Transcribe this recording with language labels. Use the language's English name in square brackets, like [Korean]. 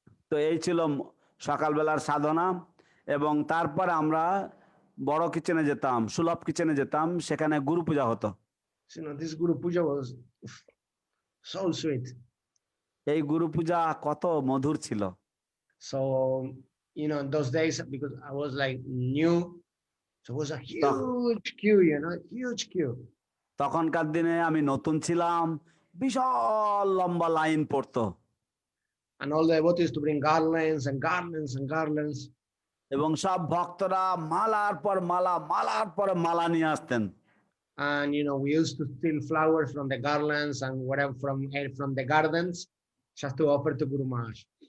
[Bangla] তো এই ছিল সকালবেলার সাধনা, এবং তারপরে আমরা বড় কিচেনে যেতাম, সুলভ কিচেনে যেতাম, সেখানে গুরু পূজা হতো। [English] So, this Guru Puja was so sweet. [Bangla] এই গুরু পূজা কত মধুর ছিল। [English] So, those days, because I was like new, so it was a huge queue, huge queue. [Bangla] তখনকার দিনে আমি নতুন ছিলাম, বিশাল লম্বা লাইন পড়তো। [English] And all the devotees to bring garlands and garlands and garlands. [Bangla] এবং সব ভক্তরা মালার পর মালা, মালার পর মালা নিয়ে আসতেন। [English] And we used to steal flowers from the garlands and whatever from the gardens just to offer to Guru Maharaj.